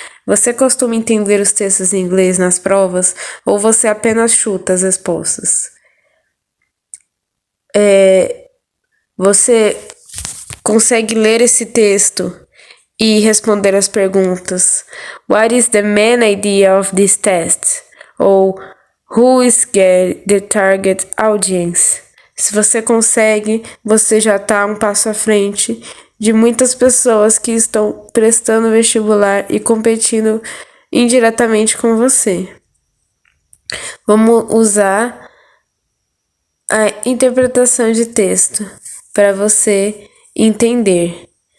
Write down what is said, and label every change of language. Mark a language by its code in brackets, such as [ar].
[pt] Você costuma entender os textos em inglês nas provas ou você apenas chuta as respostas? Você consegue ler esse texto e responder as perguntas? [en] What is the main idea of this test? Ou who is the target audience? [pt] Se você consegue, você já está um passo à frente de muitas pessoas que estão prestando vestibular e competindo indiretamente com você. Vamos usar a interpretação de texto para você entender.